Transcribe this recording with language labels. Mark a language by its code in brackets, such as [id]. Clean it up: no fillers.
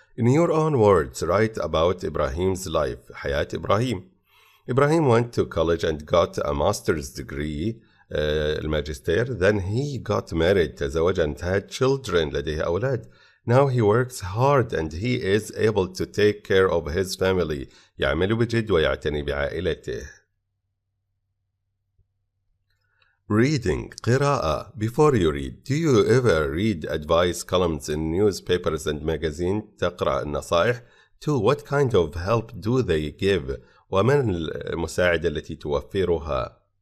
[en] In your own words, write about Ibrahim's life. [ar] حياة إبراهيم. [en] Ibrahim went to college and got a master's degree. [ar] الماجستير. [en] Then he got married. [ar] تزوج [en] and had children. [ar] لديه أولاد. [en] Now he works hard and he is able to take care of his family. [ar] يعمل بجد ويعتني بعائلته. [en] Reading. [ar] قراءة. [en] Before you read, do you ever read advice columns in newspapers and magazines? [ar] تقرأ النصائح. 2. [en] What kind of help do they give? [ar] ومن المساعدة التي توفرها?